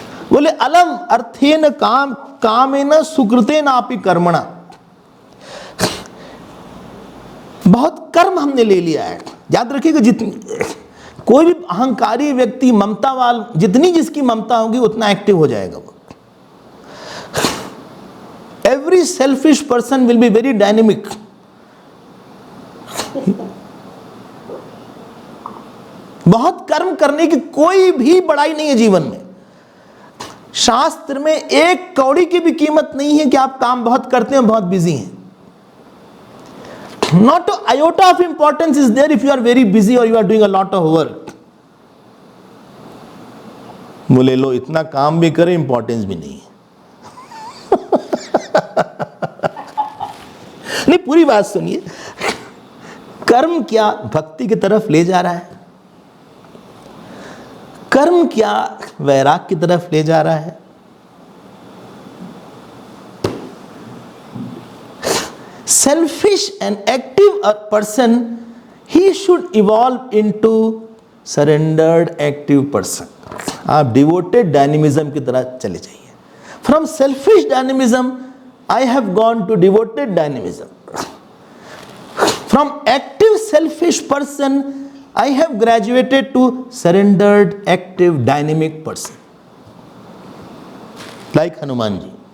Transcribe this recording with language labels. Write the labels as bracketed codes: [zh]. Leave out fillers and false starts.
[hi] बोले [sa] अलम अर्थेन कामेन सुकृतेनापि कर्मणा, [hi] बहुत कर्म हमने ले लिया है। याद रखिएगा, जितनी कोई भी अहंकारी व्यक्ति, ममता वाल, जितनी जिसकी ममता होगी उतना एक्टिव हो जाएगा वो। [en] every selfish person will be very dynamic. [hi] बहुत कर्म करने की कोई भी बड़ाई नहीं है जीवन में। शास्त्र में एक कौड़ी की भी कीमत नहीं है कि आप काम बहुत करते हैं, बहुत बिजी हैं। [en] Not an iota of importance is there if you are very busy or you are doing a lot of work. [hi] बोले लो इतना काम भी करे, इंपॉर्टेंस भी नहीं है। नहीं, पूरी बात सुनिए। कर्म क्या भक्ति की तरफ ले जा रहा है? कर्म क्या वैराग की तरफ ले जा रहा है? [en] Selfish and active a person, he should evolve into surrendered active person. [hi] आप डिवोटेड डायनेमिज्म की तरह चले जाइए। [en] From selfish dynamism I have gone to devoted dynamism. From active selfish person I have graduated to surrendered active dynamic person, like Hanuman ji.